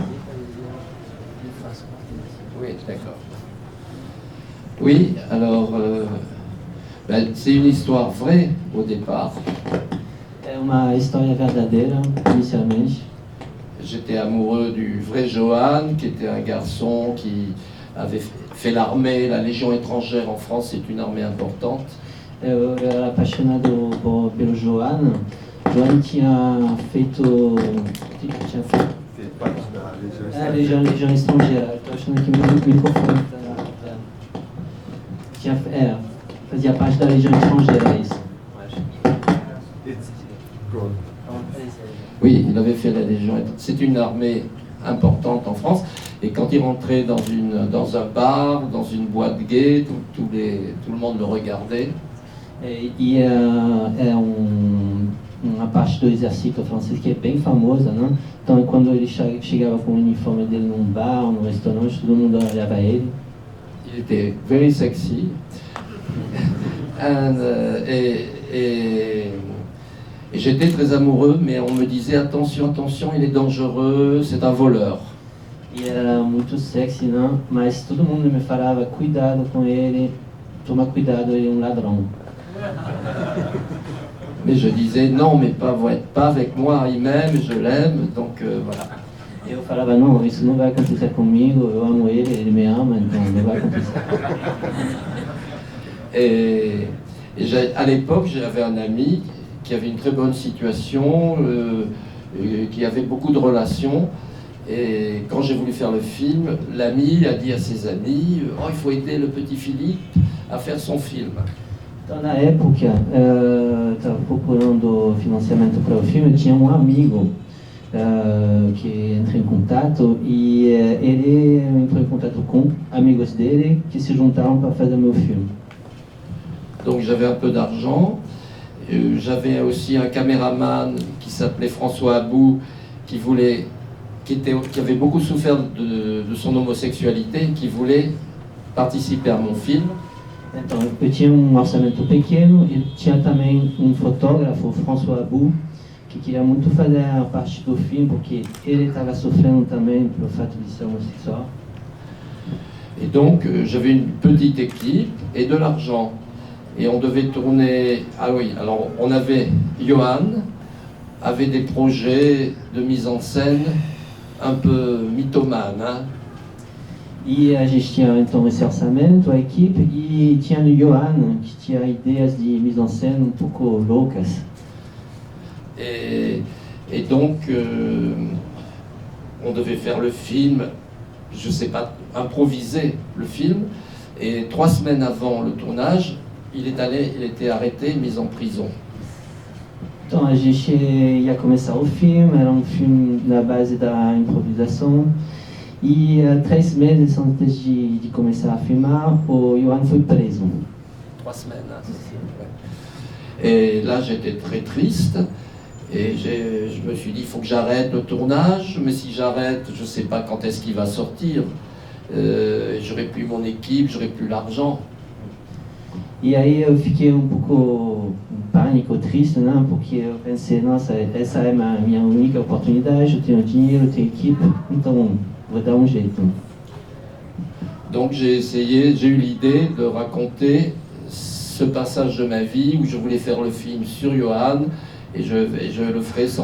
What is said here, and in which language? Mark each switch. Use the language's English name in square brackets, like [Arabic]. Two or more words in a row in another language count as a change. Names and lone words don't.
[French] Oui, d'accord. Oui, alors, c'est une histoire vraie au départ. [Portuguese] É uma história verdadeira, inicialmente. [French] J'étais amoureux du vrai Johan, qui était un garçon qui avait fait l'armée, la Légion étrangère en France, c'est une armée importante. [Portuguese] Eu era apaixonado pelo Johan. Johan tinha feito. A Legião Estrangeira. Estou achando que me confundo. Fazia parte da Legião Estrangeira, isso. [French] Oui, il avait fait la Légion. C'est une armée importante en France. Et quand il rentrait dans un bar, dans une boîte gay, tout le monde le regardait. [Portuguese] Uma parte do exército francês que é bem famosa, né? Então, quando ele chegava com o uniforme dele num bar, num restaurante, todo mundo olhava ele. [French] Il était [English] very sexy. [French] Et j'étais très amoureux, mais on me disait attention, attention, il est dangereux, c'est un voleur. [Portuguese] E era muito sexy, né? Mas todo mundo me falava, cuidado com ele, toma cuidado, ele é um ladrão. [French] Mais je disais non, mais pas avec moi, il m'aime, je l'aime, donc voilà. [Portuguese] Eu falava, não, isso não vai acontecer comigo, eu amo ele, ele me ama, então não vai acontecer. [French] Et à l'époque, j'avais un ami qui avait une très bonne situation, qui avait beaucoup de relations. Et quand j'ai voulu faire le film, l'ami a dit à ses amis, oh, il faut aider le petit Philippe à faire son film. [Portuguese] Então, na época, estava procurando financiamento para o filme, eu tinha um amigo que entrou em contato e ele entrou em contato com amigos dele que se juntaram para fazer meu filme. [French] Donc j'avais un peu d'argent, j'avais aussi un caméraman qui s'appelait François Abou, qui avait beaucoup souffert de son homosexualité, qui voulait participer à mon film. [Portuguese] Então, eu tinha um orçamento pequeno e tinha também um fotógrafo, François Abou, que queria muito fazer parte do filme, porque ele estava sofrendo também pelo fato de ser homossexual. [French] Et donc, j'avais une petite équipe et de l'argent. Et on devait tourner... Ah oui, alors on avait... Johan avait des projets de mise en scène un peu mythomane, hein. [Portuguese] E a gente tinha então esse orçamento, a equipe, e tinha o Johan, que tinha ideias de [French] mise en scène [Portuguese] um pouco loucas. [French] Et donc, on devait faire le film, je sais pas, improviser le film. Et 3 semaines avant le tournage, il était arrêté, mis en prison. [Portuguese] Então a gente ia começar o filme, era um filme na base da improvisação. E 3 meses antes de começar a filmar, o Johan foi preso. [French] 3 semaines, hein. Et là, j'étais très triste. Et je me suis dit, il faut que j'arrête le tournage. Mais si j'arrête, je ne sais pas quand est-ce qu'il va sortir. J'aurais plus mon équipe, j'aurais plus l'argent. [Portuguese] E aí eu fiquei um pouco pânico, triste, né? Porque eu pensei, nossa, essa é a minha única oportunidade, eu tenho dinheiro, eu tenho equipe, então vou dar um jeito. [French] Donc j'ai eu l'idée de raconter ce passage de ma vie où je voulais faire le film sur Johan et je le ferai sans Johan.